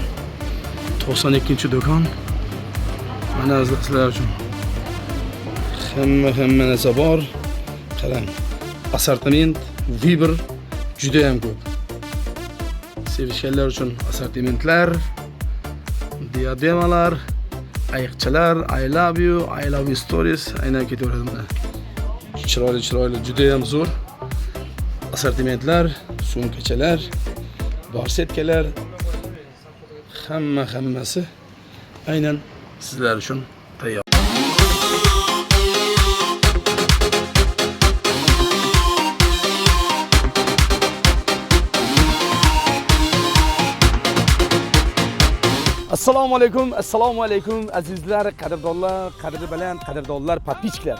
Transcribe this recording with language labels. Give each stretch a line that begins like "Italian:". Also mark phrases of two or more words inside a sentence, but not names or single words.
Uzbek: 92-do'kon. Mana sizlar uchun. Hamma narsa bor. Qarang. Assortiment, vibr juda ham ko'p. Sevishganlar uchun assortimentlar, diademalar, ayiqchalar,
English: I love you stories
Uzbek: aynan ketaveradi mana. Chiroyli, juda ham zo'r. Assortimentlar, sumkachalar, borsetkalar, hammasi aynan sizlar uchun tayyor. Assalomu alaykum azizlar, qadrdonlar, podpischilar.